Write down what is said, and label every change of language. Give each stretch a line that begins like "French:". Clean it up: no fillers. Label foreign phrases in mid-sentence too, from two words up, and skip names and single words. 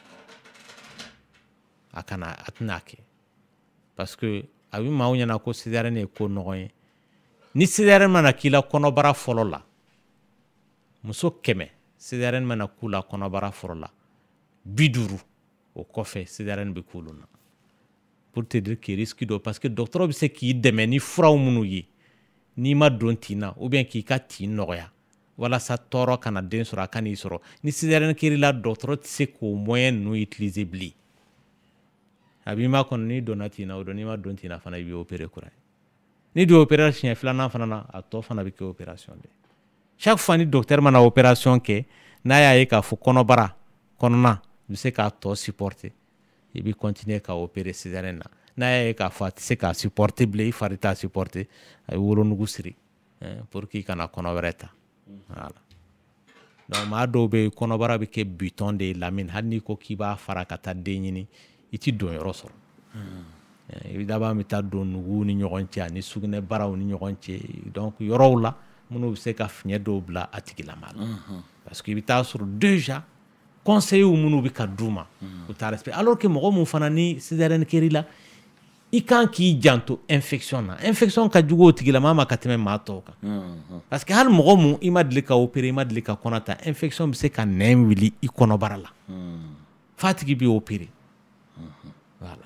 Bambara: a tɛna kɛ
French: parce que
Bambara: a bɛ maaw ɲɛna ko césarienne ye ko nɔgɔ ye ni césarienne mana k'i la kɔnɔbara fɔlɔ la muso 100 césarienne mana k'u la kɔnɔbara fɔlɔ la 50 o kɔfɛ césarienne bɛ k'olu na
French: pour te dire que
Bambara: risque do
French: parce que
Bambara: dɔgɔtɔrɔ bɛ se k'i dɛmɛ ni furaw minnu ye n'i ma don tin na
French: ou bien
Bambara: k'i ka tin nɔgɔya walasa tɔɔrɔ kana den sɔrɔ a ka n'i sɔrɔ ni césarienne kɛr'i la dɔgɔtɔrɔ tɛ se k'o moyen ninnu utiliser bilen a b'i ma kɔnɔ n'i donna tin na o don n'i ma don tin na fana i b'i opérer kura ye ni do opérer siɲɛ 2nan fana na a tɔ fana bɛ kɛ opération
French: de chaque fois
Bambara: ni docteur mana opération kɛ n'a y'a ye k'a fɔ kɔnɔbara kɔnɔna bɛ se k'a tɔ supporter i bɛ continuer ka opérer césarienne na n'a y'a ye k'a fɔ a tɛ se k'a supporter bilen i fari t'a supporter a bɛ wolonugu siri
French: pour que
Bambara: i kana kɔnɔ wɛrɛ ta
French: voilà donc
Bambara: maa dɔw bɛ yen kɔnɔbara bɛ kɛ buton de ye lamini hali n'i ko k'i b'a fara ka taa den ɲini i ti don yɔrɔ sɔrɔ i bɛ laban bɛ taa don nuguw ni ɲɔgɔn cɛ ani sugunɛbaraw ni ɲɔgɔn cɛ donc yɔrɔw la minnu bɛ se ka fiɲɛ dɔw bila a tigilama la
French: parce que
Bambara: i bɛ taa sɔrɔ déjà conseils minnu bɛ ka d'u ma u t'a respect
French: alors que
Bambara: mɔgɔ mun fana ni césarienne kɛr'i la i kan k'i janto infection na infection ka jugu o tigilama ma ka tɛmɛ maa tɔw kan
French: parce que
Bambara: hali mɔgɔ mun i ma deli ka opérer i ma deli ka kɔnɔ ta infection bɛ se ka nɛn wuli i kɔnɔbara la f'a tigi bɛ opérer voilà